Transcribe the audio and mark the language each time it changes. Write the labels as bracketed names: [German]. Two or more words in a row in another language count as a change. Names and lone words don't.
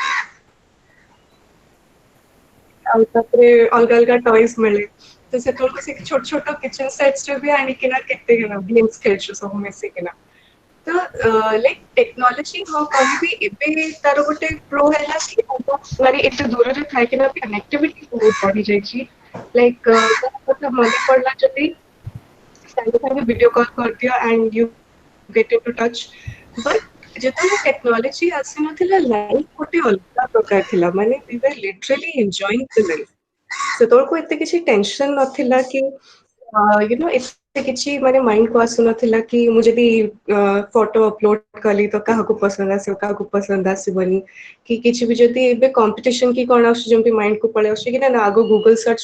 [Odia] ଆଉ ତାପରେ ଅଲଗା ଅଲଗା ଟଏସ୍ ମିଳେ ତ ସେତେବେଳକୁ ସେ ଛୋଟ ଛୋଟ [English] kitchen sets [Odia] ରେ ବି ଆଣିକିନା କେତେ ଗେମ୍ସ ଖେଳିଛୁ ସବୁ ମିଶିକିନା ତ [English] like technology [Odia] ହଁ କହିବି ଏବେ ତାର ଗୋଟେ ପ୍ରୋ ହେଲା କି ମାନେ ଏତେ ଦୂରରେ ଥାଇକିନା କନେକ୍ଟିଭିଟି ବହୁତ ବଢି ଯାଇଛି ଲାଇକ୍ କଥା ମନେ ପଡିଲା ଯଦି ସାଙ୍ଗେ ସାଙ୍ଗେ [English] video call [Odia] କରିଦିଅ [English] and you get in to touch but [Odia] ଯେତେବେଳେ ଟେକ୍ନୋଲୋଜି ଆସିନଥିଲା ଲାଇଫ୍ ଗୋଟେ ଅଲଗା ପ୍ରକାର ଥିଲା ମାନେ [English] we were literally enjoying the life [Odia] ସେତେବେଳକୁ ଏତେ କିଛି ଟେନସନ ନଥିଲା କି ଏତେ କିଛି ମାନେ ମାଇଣ୍ଡ କୁ ଆସୁନଥିଲା କି ମୁଁ ଯଦି ଫଟୋ ଅପଲୋଡ କଲି ତ କାହାକୁ ପସନ୍ଦ ଆସିବ କାହାକୁ ପସନ୍ଦ ଆସିବନି କି କିଛି ବି ଯଦି ଏବେ କମ୍ପିଟିସନ କି କଣ ଆସୁଛି ଯେମିତି ମାଇଣ୍ଡ କୁ ପଳେଇ ଆସୁଛି କି ନା ଆଗ ଗୁଗଲ ସର୍ଚ୍ଚ